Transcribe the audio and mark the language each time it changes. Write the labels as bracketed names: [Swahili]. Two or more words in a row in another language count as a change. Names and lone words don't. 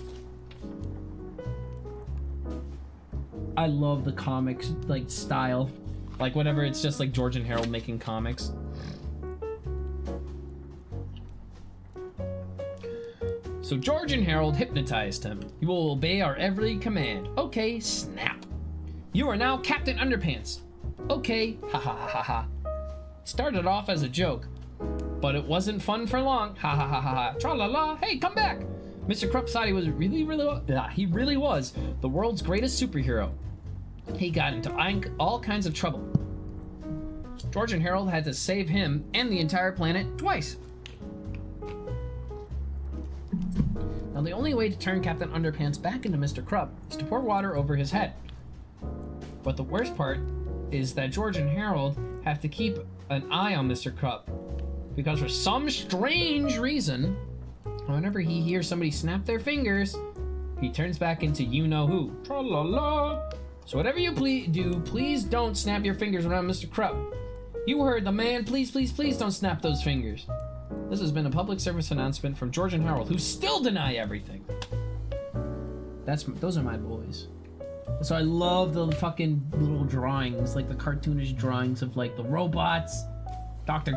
[English] I love the comics, like, style. Like, whenever it's just, like, George and Harold making comics. So George and Harold hypnotized him. You will obey our every command. Okay, snap. You are now Captain Underpants. Okay, ha ha ha ha ha. It started off as a joke, but it wasn't fun for long. Ha ha ha ha ha. Tra la la. Hey, come back. Mr. Krupp thought he was he really was the world's greatest superhero. He got into all kinds of trouble. George and Harold had to save him and the entire planet twice. Now Now, the only way to turn Captain Underpants back into Mr. Krupp is to pour water over his head. But the worst part is that George and Harold have to keep an eye on Mr. Krupp, because for some strange reason, whenever he hears somebody snap their fingers, he turns back into you-know-who. Tra-la-la. So whatever you do, please don't snap your fingers around Mr. Krupp. You heard the man. Please, please, please don't snap those fingers. This has been a public service announcement from George and Harold, who still deny everything. Those are my boys. So I love the fucking little drawings, like the cartoonish drawings of like the robots, Dr.